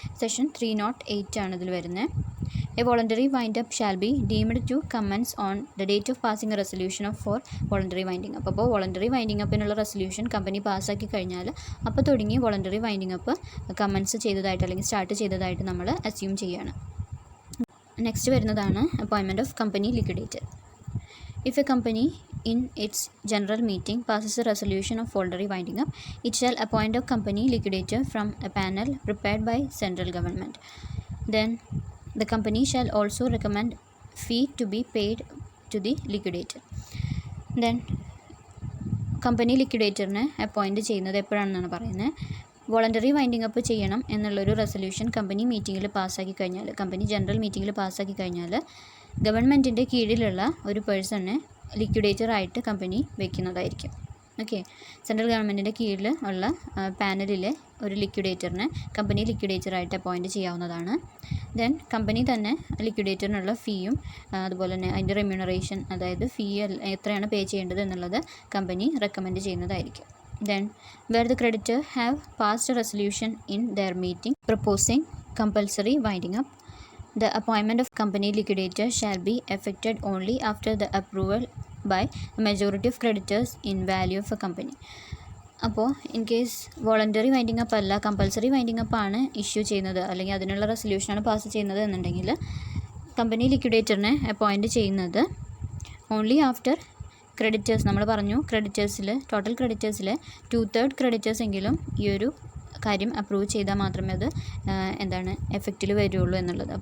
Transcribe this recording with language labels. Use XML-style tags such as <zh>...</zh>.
<ml>Session 308 ആണ് ഇതിൽ വരുന്നത്.</ml> <en>A voluntary wind up shall be deemed to commence on the date of passing a resolution of for voluntary winding up.</en> <ml>അപ്പോൾ voluntary winding അപ്പിനുള്ള resolution company പാസ്സാക്കി കഴിഞ്ഞാൽ അപ്പോൾ തുടങ്ങി voluntary winding up comments ചെയ്തതായിട്ട് അല്ലെങ്കിൽ സ്റ്റാർട്ട് ചെയ്തതായിട്ട് നമ്മൾ അസ്യൂം ചെയ്യുകയാണ്. നെക്സ്റ്റ് വരുന്നതാണ് appointment of company liquidator.</ml> <en>If a company in its general meeting passes a resolution of voluntary winding up, it shall appoint a company liquidator from a panel prepared by central government. Then the company shall also recommend fee to be paid to the liquidator.</en> <ml>Then company ലിക്വിഡേറ്ററിനെ appoint ചെയ്യുന്നത് എപ്പോഴാണെന്നാണ് പറയുന്നത്. Voluntary winding up ചെയ്യണം എന്നുള്ളൊരു resolution company മീറ്റിങ്ങിൽ പാസ്സാക്കി കഴിഞ്ഞാൽ, company general മീറ്റിങ്ങിൽ പാസ്സാക്കി കഴിഞ്ഞാൽ ഗവൺമെൻറ്റിൻ്റെ കീഴിലുള്ള ഒരു പേഴ്സണെ ലിക്വിഡേറ്ററായിട്ട് കമ്പനി വയ്ക്കുന്നതായിരിക്കും. ഓക്കെ, സെൻട്രൽ ഗവൺമെൻറ്റിൻ്റെ കീഴിൽ ഉള്ള പാനലിലെ ഒരു ലിക്വിഡേറ്ററിനെ കമ്പനി ലിക്വിഡേറ്ററായിട്ട് അപ്പോയിൻറ്റ് ചെയ്യാവുന്നതാണ്. ദെൻ കമ്പനി തന്നെ ലിക്വിഡേറ്ററിനുള്ള ഫീയും അതുപോലെ തന്നെ അതിൻ്റെ റെമ്യൂണറേഷൻ, അതായത് ഫീ എത്രയാണ് പേ ചെയ്യേണ്ടത് എന്നുള്ളത് കമ്പനി റെക്കമെൻഡ് ചെയ്യുന്നതായിരിക്കും.</ml> <en>Then where the creditor have passed a resolution in their meeting proposing compulsory winding up, the appointment of company liquidator shall be effected only after the approval by a majority of creditors in value of a company.</en> <ml>അപ്പോൾ in case voluntary winding up അല്ല, compulsory winding up ആണ് issue ചെയ്യുന്നത്, അല്ലെങ്കിൽ അതിനുള്ള റെസൊല്യൂഷനാണ് pass ചെയ്യുന്നത് എന്നുണ്ടെങ്കിൽ company ലിക്വിഡേറ്ററിനെ appoint ചെയ്യുന്നത് only after creditors, നമ്മൾ പറഞ്ഞു ക്രെഡിറ്റേഴ്സിൽ ടോട്ടൽ ക്രെഡിറ്റേഴ്സിൽ 2/3 ക്രെഡിറ്റേഴ്സ് എങ്കിലും ഈ ഒരു കാര്യം അപ്രൂവ് ചെയ്താൽ മാത്രമേ അത് എഫക്റ്റിൽ വരുള്ളൂ എന്നുള്ളത്.</ml>